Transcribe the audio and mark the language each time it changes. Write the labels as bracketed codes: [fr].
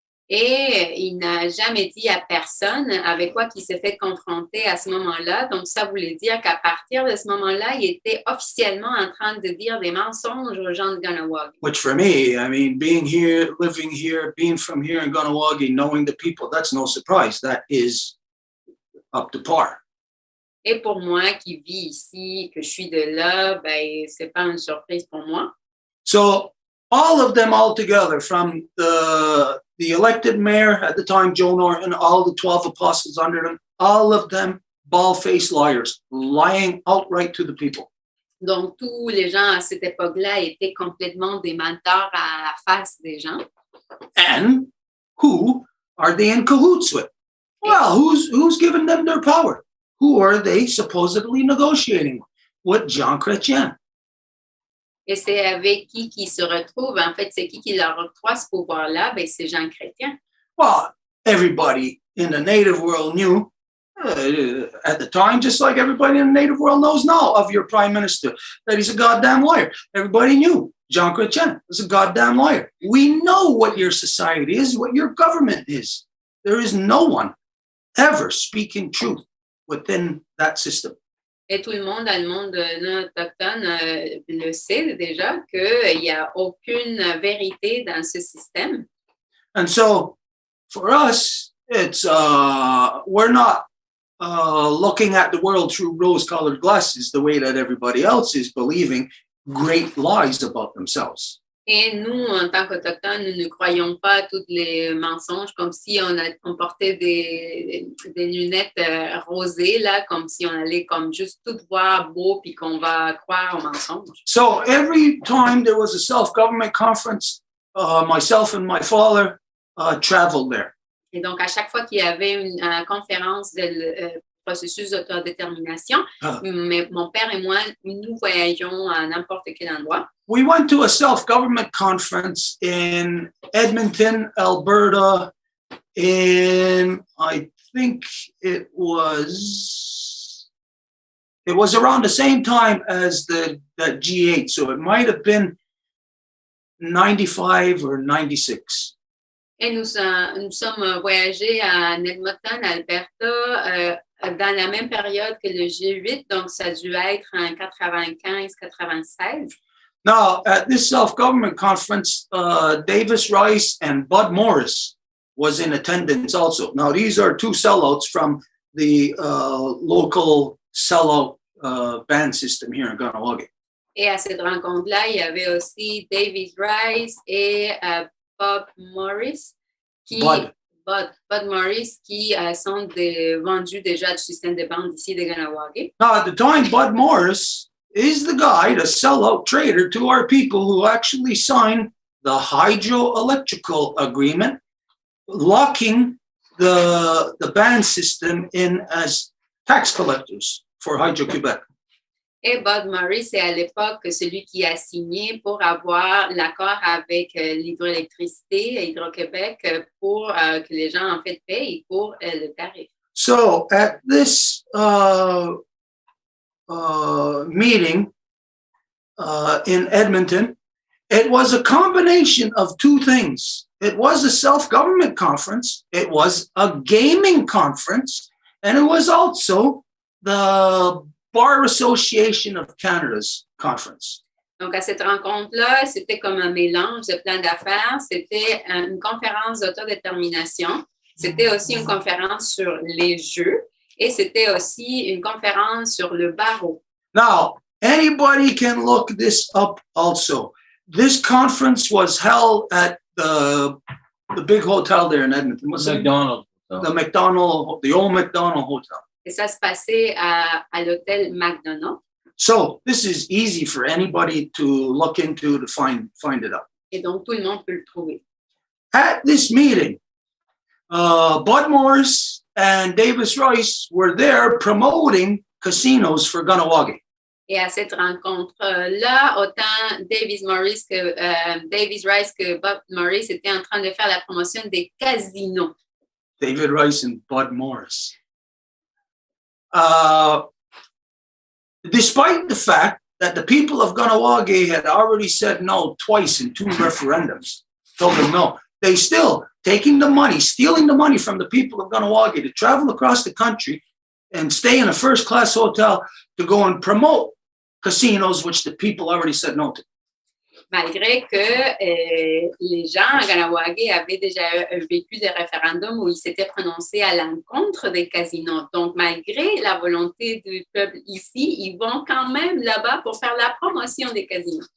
[fr] Et il n'a jamais dit à personne avec quoi il s'est fait confronter à ce moment-là. Donc, ça voulait dire qu'à partir de ce moment-là, il était officiellement en train de dire des mensonges aux gens de Kahnawà. [en] Which for me, I mean, being here, living here, being from here in Kahnawà, knowing the people, that's no surprise. That is up to par. [fr] Et pour moi, qui vis ici, que je suis de là, ben, c'est pas une surprise pour moi. [en] So all of them all together, from the elected mayor at the time, Joe Norton, all the 12 apostles under him, all of them bald-faced liars, lying outright to the people. [fr] Donc, tous les gens à cette époque-là étaient complètement des menteurs à la face des gens. [en] And who are they in cahoots with? Well, who's given them their power? Who are they supposedly negotiating with? Jean Chrétien. [fr] Et c'est avec qui se retrouvent. En fait, c'est qui leur octroie ce pouvoir-là? Ben, c'est Jean Chrétien. [en] Well, everybody in the native world knew at the time, just like everybody in the native world knows now of your prime minister, that he's a goddamn liar. Everybody knew Jean Chrétien is a goddamn liar. We know what your society is, what your government is. There is no one ever speaking truth within that system. [fr] Et tout le monde dans le monde non autochtone le sait déjà qu'il n'y a aucune vérité dans ce système. [en] And so, for us, it's we're not looking at the world through rose-colored glasses the way that everybody else is, believing great lies about themselves. [fr] Et nous, en tant qu'Autochtones, nous ne croyons pas à tous les mensonges comme si on portait des lunettes rosées, là, comme si on allait comme juste tout voir beau puis qu'on va croire aux mensonges. [en] So every time there was a self-government conference, myself and my father traveled there. [fr] Et donc, à chaque fois qu'il y avait une conférence de processus d'autodétermination, mon père et moi, nous voyagions à n'importe quel endroit. [en] We went to a self-government conference in Edmonton, Alberta, in, I think it was around the same time as the G8, so it might have been 95 or 96. [fr] Et nous sommes voyagés à Edmonton, Alberta, dans la même période que le G8, donc ça a dû être en 95-96. [en] Now, at this self-government conference, Davis Rice and Bud Morris was in attendance also. Now, these are two sellouts from the local sellout band system here in Kahnawà. [fr] Et à cette rencontre-là, il y avait aussi Davis Rice et Bud Morris qui sont vendus déjà du système de bande ici de Kahnawà. [en] Now, at the time, Bud Morris is the guy, the sellout trader to our people who actually signed the hydroelectrical agreement, locking the band system in as tax collectors for Hydro-Québec. [fr] Et Bud Morris est à l'époque celui qui a signé pour avoir l'accord avec l'hydroélectricité et Hydro-Québec pour que les gens en fait payent pour le tarif. [en] So at this meeting in Edmonton, it was a combination of two things. It was a self-government conference, it was a gaming conference, and it was also the Bar Association of Canada's conference. [fr] Donc, à cette rencontre-là, c'était comme un mélange de plein d'affaires. C'était une conférence d'autodétermination. C'était aussi une conférence sur les jeux. Et c'était aussi une conférence sur le barreau. [en] Now, anybody can look this up also. This conference was held at the big hotel there in Edmonton. What's McDonald's. The old McDonald Hotel. [fr] Et ça se passait à l'hôtel McDonald. [en] So this is easy for anybody to look into to find it out. [fr] Et donc, tout le monde peut le trouver. [en] At this meeting, Bud Morris and Davis Rice were there promoting casinos for Kahnawà. [fr] Et à cette rencontre-là, autant Davis Rice que Bob Morris étaient en train de faire la promotion des casinos. [en] David Rice and Bud Morris. Despite the fact that the people of Kahnawà had already said no twice in 2 referendums, told them no, they still taking the money, stealing the money from the people of Kahnawà to travel across the country and stay in a first-class hotel to go and promote casinos, which the people already said no to. [fr] Malgré que les gens à Kahnawà avaient déjà vécu des référendums où ils s'étaient prononcés à l'encontre des casinos. Donc, malgré la volonté du peuple ici, ils vont quand même là-bas pour faire la promotion des casinos.